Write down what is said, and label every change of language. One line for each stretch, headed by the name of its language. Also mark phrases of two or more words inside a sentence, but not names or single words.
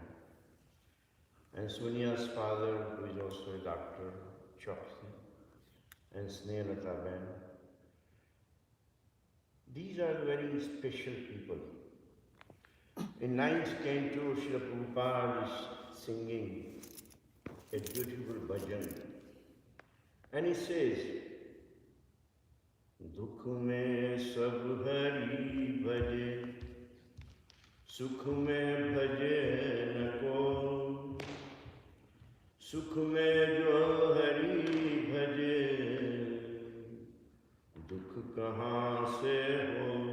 English: And Sonia's father, who is also a doctor, Choksi, and Snehalata Ben. These are very special people. In ninth canto, Srila Prabhupada is singing a beautiful bhajan. And he says,
Hindi: दुख में सब हरि भजे, सुख में भजे न को, सुख में जो हरि भजे, दुख कहाँ से हो।